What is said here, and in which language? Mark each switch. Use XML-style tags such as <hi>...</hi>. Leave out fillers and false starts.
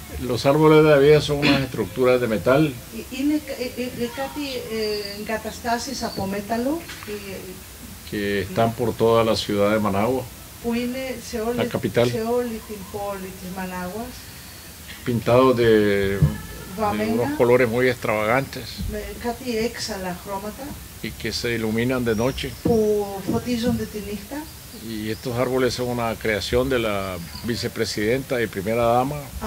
<es>Los árboles de la vida son unas estructuras de metal</es> <el>Είναι κάτι εγκαταστάσεις από μέταλλο</el> <es>que están por toda la ciudad de Managua,</es> <el>που είναι σε όλη την πόλη της Μανάγουας,</el> <es>pintados de</es> <el>βαμμένα</el> <es>unos colores muy extravagantes</es> <el>με κάτι έξαλα χρώματα</el> <es>y que se iluminan de noche.</es> <el>που φωτίζονται τη νύχτα.</el> <es>Y estos árboles son una creación de la vicepresidenta y primera dama</es>